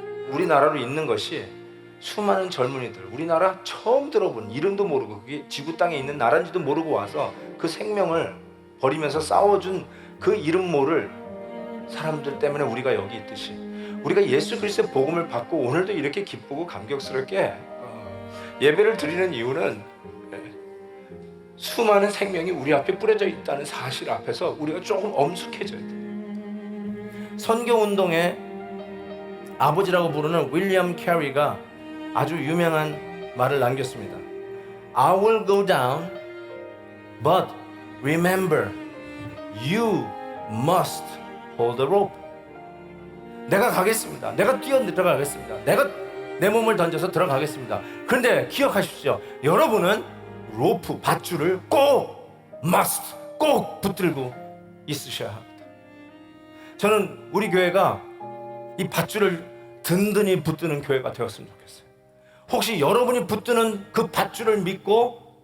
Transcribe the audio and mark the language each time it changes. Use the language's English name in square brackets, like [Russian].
[Korean] 우리나라로 있는 것이 수많은 젊은이들, 우리나라 처음 들어본, 이름도 모르고 그게 지구 땅에 있는 나라인지도 모르고 와서 그 생명을 버리면서 싸워준 그 이름 모를 사람들 때문에 우리가 여기 있듯이, 우리가 예수 그리스도의 복음을 받고 오늘도 이렇게 기쁘고 감격스럽게 예배를 드리는 이유는 수많은 생명이 우리 앞에 뿌려져 있다는 사실 앞에서 우리가 조금 엄숙해져야 돼요. 선교운동의 아버지라고 부르는 윌리엄 캐리가 아주 유명한 말을 남겼습니다. [English] I will go down, but remember, you must hold the rope. [Korean] 내가 가겠습니다. 내가 뛰어 들어가겠습니다. 내가 내 몸을 던져서 들어가겠습니다. 그런데 기억하십시오. 여러분은 로프, 밧줄을 꼭 붙들고 있으셔야 합니다. 저는 우리 교회가 이 밧줄을 든든히 붙드는 교회가 되었으면 좋겠어요. 혹시 여러분이 붙드는 그 밧줄을 믿고